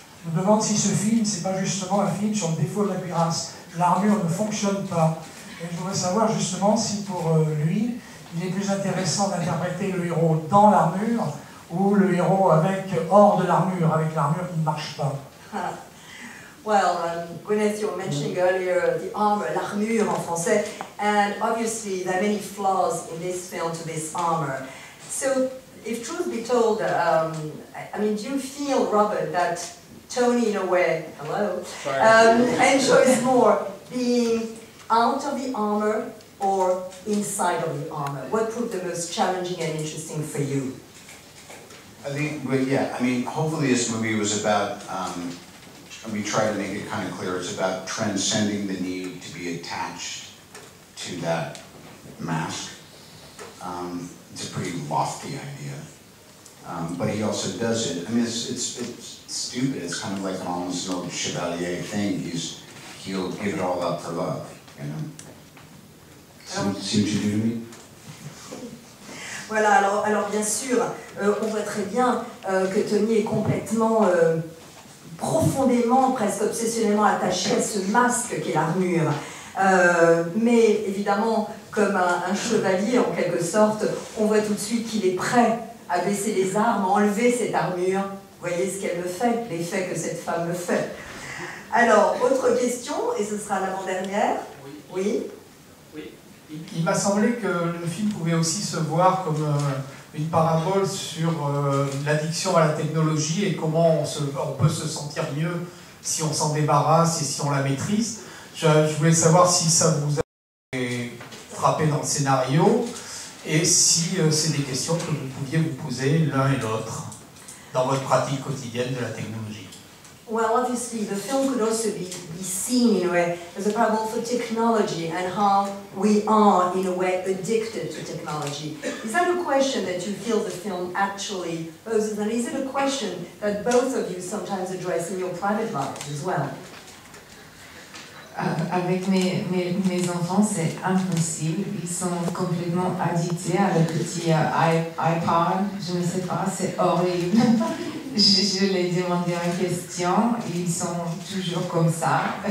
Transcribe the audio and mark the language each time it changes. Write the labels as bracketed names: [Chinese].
[French] Je me demande si ce film, c'est pas justement un film sur le défaut de la cuirasse. L'armure ne fonctionne pas. Et je voudrais savoir justement si pour lui, il est plus intéressant d'interpréter le héros dans l'armure ou le héros hors de l'armure, avec l'armure qui ne marche pas. [English] Well, Gwyneth, you were mentioning earlier the armor, [French] l'armure en français, [English] and obviously there are many flaws in this film to this armor. So, if truth be told, I mean, do you feel, Robert, that Tony, in a way, enjoys more being out of the armor or inside of the armor? What proved the most challenging and interesting for you? I think, well, yeah, I mean, hopefully this movie was about, we try to make it kind of clear, it's about transcending the need to be attached to that mask. It's a pretty lofty idea. But he also does it. I mean, it's stupid. It's kind of like almost an old Chevalier thing. He'll give it all up for love, you know. See what you do to me? [French] Voilà, alors bien sûr, on voit très bien que Tony est complètement, profondément, presque obsessionnellement attaché à ce masque qu'est l'armure. Mais évidemment, comme un chevalier en quelque sorte, on voit tout de suite qu'il est prêt à baisser les armes, à enlever cette armure. Vous voyez ce qu'elle me fait, l'effet que cette femme me fait. Alors, autre question, et ce sera l'avant-dernière. Oui. Il m'a semblé que le film pouvait aussi se voir comme une parabole sur l'addiction à la technologie et comment on peut se sentir mieux si on s'en débarrasse et si on la maîtrise. Je voulais savoir si ça vous a frappé dans le scénario et si c'est des questions que vous pouviez vous poser l'un et l'autre dans votre pratique quotidienne de la technologie. [English] Well, obviously, the film could also be seen in a way as a parable for technology and how we are, in a way, addicted to technology. Is that a question that you feel the film actually poses? And is it a question that both of you sometimes address in your private lives as well? [French] Avec mes enfants, c'est impossible. Ils sont complètement addictés à le petit iPad. Je ne sais pas, c'est horrible. Je les demande une question, ils sont toujours comme ça.